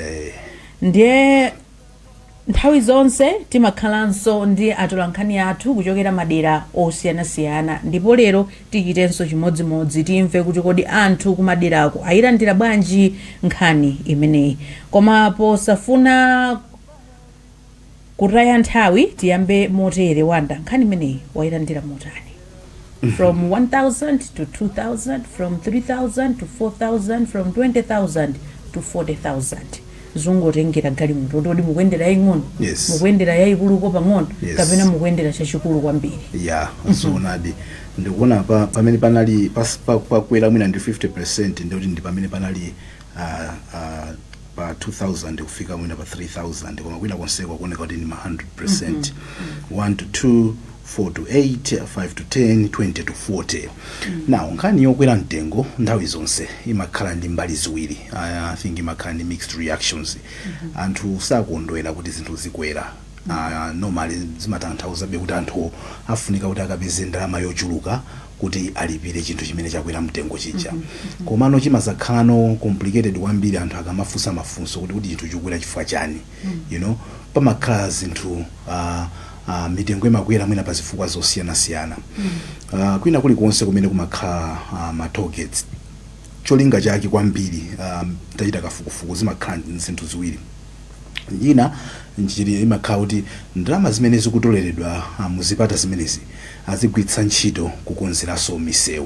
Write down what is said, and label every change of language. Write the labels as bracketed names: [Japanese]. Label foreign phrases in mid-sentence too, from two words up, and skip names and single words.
[Nyanja] Ndiye nthawi zonse timakhalanso ndi atolankhani athu kuchokera madera osiyanasiyana, ndipo lero tichitenso chimodzimodzi timve kuti kodi anthu kumaderako ayilandira bwanji nkhani imeneyi. Koma posafuna kutaya nthawi tiyambe motere. Wanda, nkhani imeneyi wayilandira motani? [English] From 1000 to 2000, from 3000 to 4000, from 20000 to 40000. [Nyanja] Zungotengera galimoto kuti mukuyendera yaying'ono, mukuyendera yayikuluko pang'ono, kapena mukuyendera chachikulu kwambiri. Zoonadi. Ndikuona pamene panali pakwera mwina ndi 50% ndikuti ndi pamene panali pa 2000 kufika mwina pa 3000, koma kwina konseko kuoneka kuti ndi ma 100%. [English] 1 to 2, 4 to 8, 5 to 10, 20 to 40. [Nyanja] Now nkhani yokwera mtengo nthawi zonse imakhala ndi mbali ziwiri. [English] I think [Nyanja] imakhala ndi [English] mixed reactions. [Nyanja] Anthu sakondwera kuti zinthu zikwera. Normally zimatanthauza kuti anthu afunika kuti akapeze ndalama yochuluka kuti alipire chinthu chimene chakwera mtengo chija. Komano chimasakhala complicated kwambiri anthu akamafunsa mafunso kuti chinthu chikukwera chifukwa chani. [English] You know, [Nyanja] pamakhala zinthu mitengo imakwera mwina pa zifukwa zosiyanasiyana. Kwina kulikonse kumene kumakhala ma [English] toll gates, [Nyanja] cholinga chake kwambiri tachita kafukufuku zimakhala zinthu ziwiri. Ina njiri imakhala kuti ndalama zimene zikutoleredwa muzipata zimenezi azigwiritsa ntchito kukonzeranso misewu.